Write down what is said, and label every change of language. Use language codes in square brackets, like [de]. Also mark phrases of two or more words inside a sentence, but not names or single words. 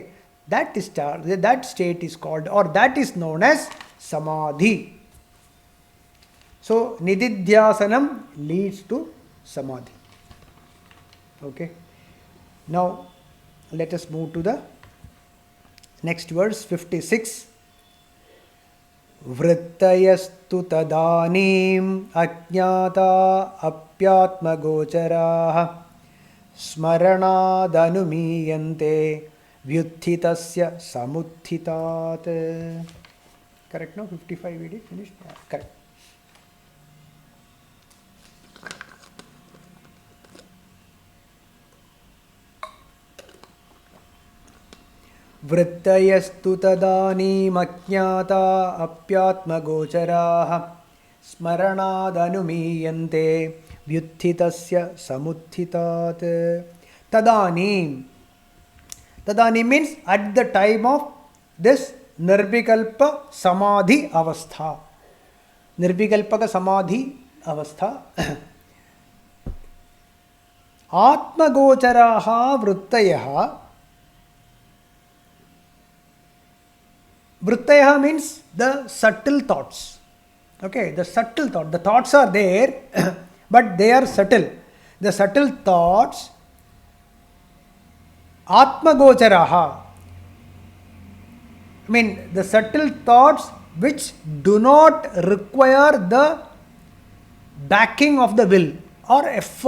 [en] That state is called, or that is known as Samadhi. So, Nididhyasanam leads to Samadhi. Okay. Now, let us move to the next verse, 56. [sa] वृत्तयस्तु तदानीम् अज्ञाता अप्यात्म गोचराः स्मरणादनुमीयन्ते व्युत्थितस्य समुत्थितात्. [en] Correct, no? 55 we did finish? Yeah, correct. [sa] वृत्तयस्तु तदानीम् अज्ञाता अप्यात्म गोचराः स्मरणादनुमीयन्ते व्युत्थितस्य समुत्थितात्. [en] Tadanim. Tadanim means at the time of this [sa] निर्विकल्प समाधि अवस्था. निर्विकल्पक समाधि अवस्था. आत्म गोचराः वृत्तयः. [en] Vrittayaha means the subtle thoughts. Okay, the subtle thought. The thoughts are there, but they are subtle. The subtle thoughts, [sa] आत्म गोचराः. [en] I mean, the subtle thoughts which do not require the backing of the will, or effortless.